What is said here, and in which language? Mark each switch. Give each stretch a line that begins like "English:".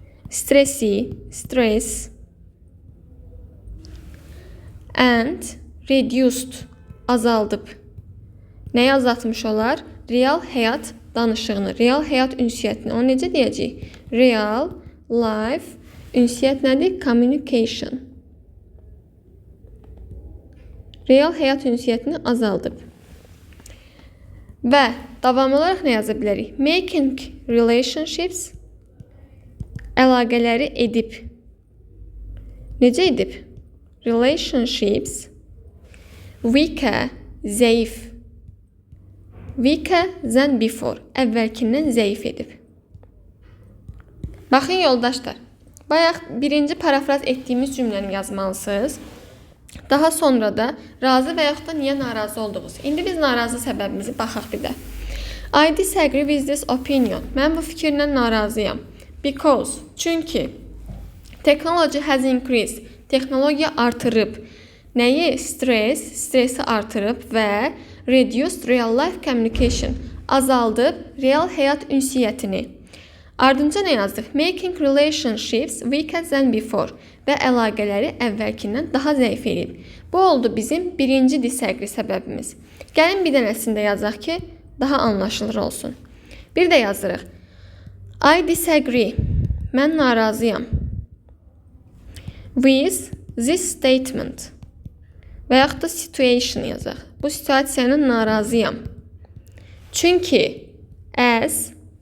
English: Stress and reduced,
Azerbaijani: azaldıb. Nəyi azaltmış olar? Real həyat danışığını, real həyat ünsiyyətini. Onu necə deyəcəyik?
English: Real life
Azerbaijani: ünsiyyət nədir?
English: Communication.
Azerbaijani: Real həyat ünsiyyətini azaldıb. Və davam olaraq nə yaza bilərik?
English: Making relationships,
Azerbaijani: əlaqələri edib. Necə edib?
English: Relationships weaker,
Azerbaijani: zəif.
English: Weaker than before,
Azerbaijani: əvvəlkindən zəif edib. Baxın yoldaşlar, bayaq birinci parafraz etdiyimiz cümləni yazmalısınız. Daha sonra da razı və yaxud da niyə narazı olduğunuz. İndi biz narazı səbəbimizi baxaq bir də.
English: I disagree with this opinion.
Azerbaijani: Mən bu fikirlə narazıyam.
English: Because,
Azerbaijani: çünki
English: technology has increased.
Azerbaijani: Texnologiya artırıb. Nəyi? Stresi artırıb və
English: reduced real life communication.
Azerbaijani: Azaldıb real həyat ünsiyyətini. Ardınca nə yazdıq?
English: Making relationships weaker than before
Azerbaijani: və əlaqələri əvvəlkindən daha zəif edib. Bu oldu bizim birinci disagree səbəbimiz. Gəlin bir dənəsində yazaq ki, daha anlaşılır olsun. Bir də yazırıq.
English: I disagree.
Azerbaijani: Mən narazıyam.
English: With this statement.
Azerbaijani: Və yaxud da situation yazaq. Bu situasiyanın narazıyam. Çünki as.